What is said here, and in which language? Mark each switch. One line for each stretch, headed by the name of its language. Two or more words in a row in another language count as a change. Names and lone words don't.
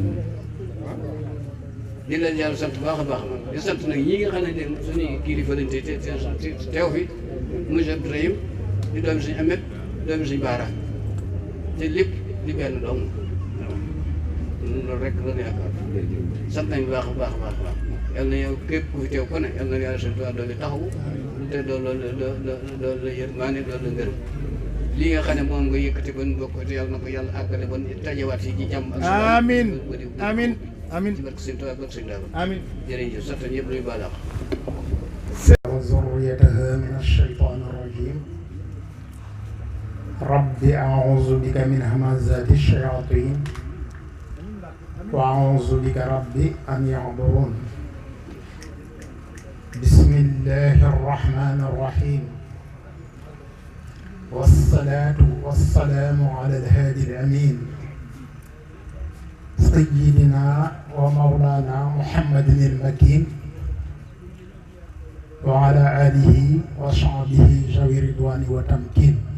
Wolof: di leen yàlla sant baax a baax di sant nag ñi nga xam ne suñuy kilifa lañ teew fi monsieur Ibrahim di doomi suñu Amet doomi suñu Baara te lépp di benn dong loolu rek la yaakaar sant nañ baax a baax yal na yow képp ku fi teew ko ne yal na yàlla seen tubaab doole taxawu te doole yërmaane doole ngërëm lii nga xam ne moom nga yëkkati ba nu bokk te yàlla na ko yàlla àggale ba tajewaat yi ci jàmm ak
Arabic: amiin amiin amiin
Wolof: ci barke seen tubaab barke seen daaba
Arabic: amiin
Wolof: jërëjëf sax ñëpp luy baalaax
Arabic: وذريتها من الشيطان الرجيم رب أعوذ بك من همزات الشياطين وأعوذ بك رب أن يحضرون بسم الله الرحمن الرحيم والصلاة والسلام على الهادي الأمين سيدنا ومولانا محمد المكين وعلى آله وصحبه ذوي الرضوان والتمكين